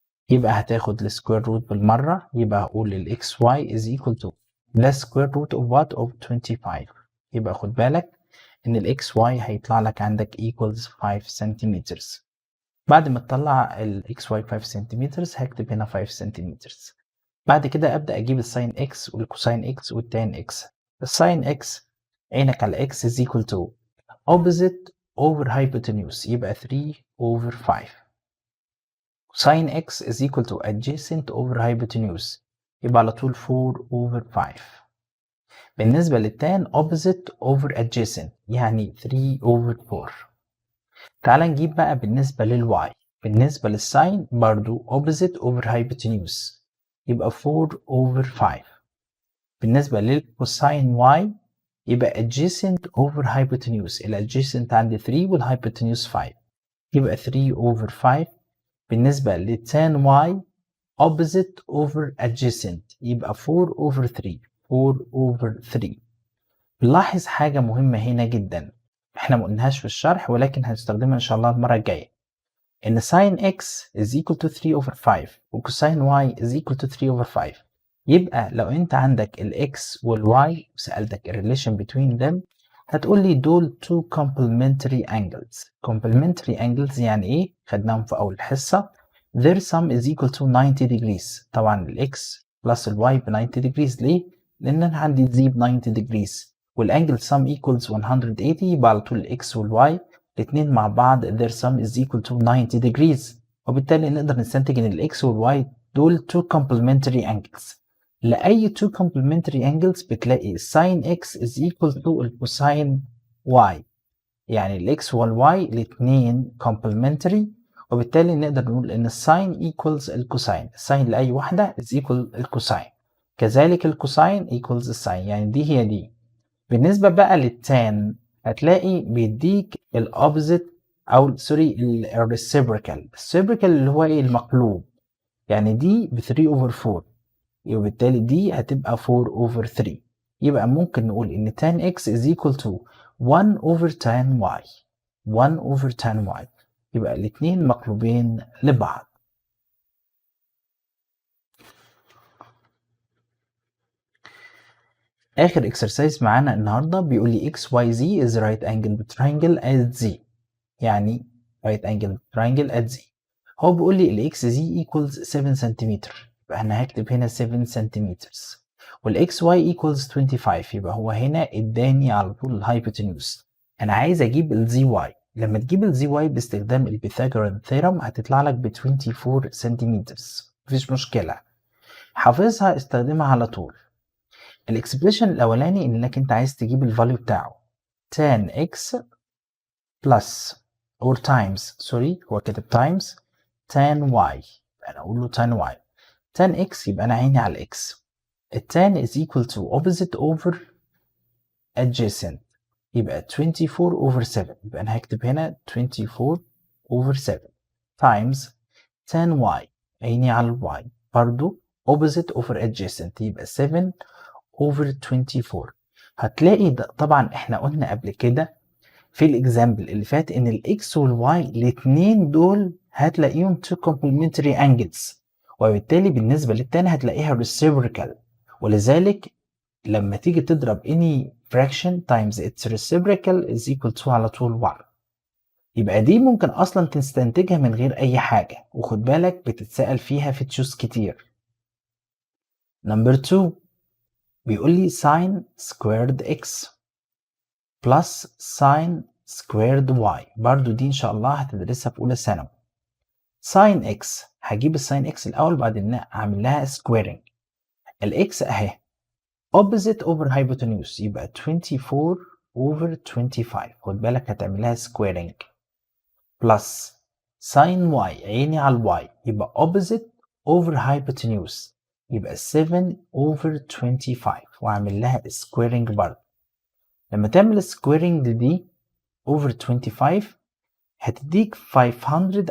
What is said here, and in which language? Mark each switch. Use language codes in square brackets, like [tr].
[ar] يبقى هتاخد السكوير روت بالمرة، يبقى هقول الاكس واي [en] is equal to the square root of what of 25. [ar] يبقى خد بالك ان الاكس واي هيطلع لك عندك equals 5 سنتيمتر. بعد ما تطلع الاكس واي 5 سنتيمتر هكتب هنا 5 سنتيمتر. بعد كده ابدا اجيب الساين اكس والكوساين اكس والتان اكس. الساين اكس عينك على اكس [en] is equal to opposite over hypotenuse، يبقى 3 over 5. Sine x is equal to adjacent over hypotenuse، يبقى على طول 4 over 5. بالنسبة للتان opposite over adjacent، يعني 3 over 4. [ar] تعال نجيب بقى بالنسبة للواي. بالنسبة للساين برضو opposite over hypotenuse، يبقى 4 over 5. بالنسبة للكوساين y يبقى adjacent over hypotenuse، الادجيسنت عندي 3 والhypotenuse 5، يبقى 3 over 5. بالنسبة للتان y [en] opposite over adjacent، [ar] يبقى 4 over 3، 4 over 3. نلاحظ حاجة مهمة هنا جدا، احنا ما قلناهاش في الشرح ولكن هنستخدمها ان شاء الله المرة الجاية، ان [en] sin x is equal to 3 over 5 [ar] وكوساين y is equal to 3 over 5. يبقى لو انت عندك ال x وال y وسألتك ال [en] relation between them [ar] هتقول لي دول [en] two complementary angles. [ar] complementary angles يعني ايه؟ خدناهم في اول حصة. [en] their sum is equal to 90 degrees. [ar] طبعا ال x plus ال y ب 90 degrees. ليه؟ لان انا عندي z ب 90 degrees والانجل sum equals 180. يبقى على طول ال x وال y الاثنين مع بعض their sum is equal to 90 degrees. وبالتالي نقدر نستنتج ان ال x وال y دول two complementary angles. لأي [en] two complementary angles بتلاقي sin x is equal to الكوساين y. [ar] يعني ال x وال y الاثنين complementary وبالتالي نقدر نقول ان الساين equals الكوساين. الساين لأي واحدة is equal الكوساين. كذلك الكوساين equals الساين، يعني دي هي دي. بالنسبة بقى للتان هتلاقي بيديك الأوبزيت أو سوري الريسيبريكال. الريسيبريكال اللي هو إيه؟ المقلوب. يعني دي ب 3 over 4 وبالتالي دي هتبقى 4 over 3. [en] يبقى ممكن نقول إن tan x is equal to 1 over tan y. 1 over tan y. يبقى الاتنين مقلوبين لبعض. [ar] آخر [en] exercise معانا النهاردة بيقول لي XYZ is right angle triangle at Z. يعني right angle triangle at Z. [ar] هو بيقول لي ال XZ equals 7 سنتيمتر. يبقى أنا هكتب هنا 7 سنتيمتر. وال XY equals 25. يبقى هو هنا اداني على طول الهايبوتنيوس. أنا عايز أجيب ال ZY. لما تجيب ال ZY باستخدام البيثاغوران ثيرم هتطلع لك ب 24 سنتيمتر. مفيش مشكلة. حافظها استخدمها على طول. الاكسبريشن الاولاني انك انت عايز تجيب الفاليو بتاعه [en] tan x plus or times [ar] سوري هو كاتب times tan y. انا اقول له tan y. tan x يبقى انا عيني على x. [en] التان is equal to opposite over adjacent. [ar] يبقى 24 over 7. يبقى انا هكتب هنا 24 over 7 times tan y. عيني على ال y برضو opposite over adjacent. يبقى 7 over 24. هتلاقي ده طبعا احنا قلنا قبل كده في الاكزامبل اللي فات ان الاكس والواي الاثنين دول هتلاقيهم [en] two complementary angles [ar] وبالتالي بالنسبه للتاني هتلاقيها reciprocal. ولذلك لما تيجي تضرب [en] any fraction times its reciprocal is equal to على طول 1. [ar] يبقى دي ممكن اصلا تستنتجها من غير اي حاجه وخد بالك بتتسأل فيها في تشوز كتير. [en] Number 2 بيقول لي sin squared x plus sin squared y. [ar] برضو دي ان شاء الله هتدرسها في اولى ثانوي. sin x هجيب الساين x الاول بعدين اعمل لها squaring. الاكس اهي opposite over hypotenuse يبقى 24 over 25. خد بالك هتعمل لها squaring plus sin y عيني على الواي يبقى [en] opposite over hypotenuse [ar] يبقى 7 over 25 واعمل لها squaring برضه. لما تعمل squaring دي over 25 هتديك 500.